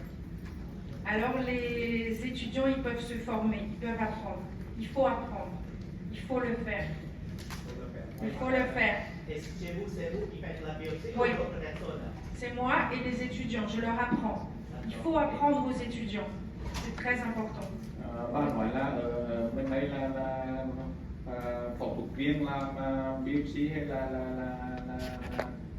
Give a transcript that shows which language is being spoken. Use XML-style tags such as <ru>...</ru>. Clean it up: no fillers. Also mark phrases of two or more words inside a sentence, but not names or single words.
<fr>Alors les étudiants, ils peuvent se former, ils peuvent apprendre. Il faut apprendre, il faut le faire. Il faut le faire. Et chez vous, c'est vous qui faites la biopsie ou Oui. d'autres personnes? C'est moi et les étudiants, je leur apprends. Il faut apprendre aux étudiants, c'est très important.</fr> <vi>Bác hỏi là bên đây là phẫu thuật viên làm biopsy hay là</vi>